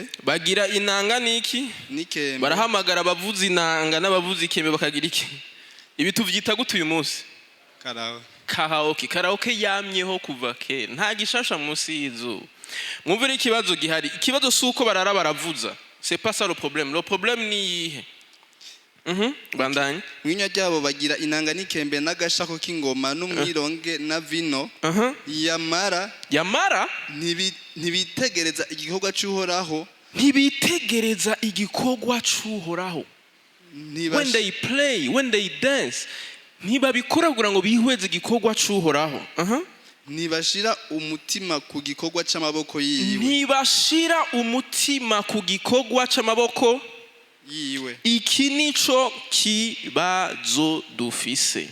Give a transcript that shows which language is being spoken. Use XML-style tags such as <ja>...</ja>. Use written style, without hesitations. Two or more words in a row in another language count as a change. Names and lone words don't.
<rn>Bagira inanga niki? N'ikembe. Barahamagara abavuza inanga n'abavuza ikembe bakagira iki? Ibi tuvyita gute uyu munsi? Karaoke yamyeho kuva kera, nta gishasha munsi y'izuba. Mwumvire ikibazo gihari. Ikibazo suko barara baravuza.</rn> <fr>C'est pas ça le problème. Le problème</fr> <rn>ni iyihe? Bandanye. Mwinywa ryabo bagira inanga n'ikembe n'agashako k'ingoma n'umwironge na vino. Yamara ntibitegereza igikorwa cy'Uhoraho.</rn> <en>When they play, when they dance,</en> <rn>ntibabikora kugira ngo bihweze igikorwa cy'Uhoraho. Ntibashira umutima ku gikorwa cy'amaboko yiwe. Iki nico kibazo dufise.</rn>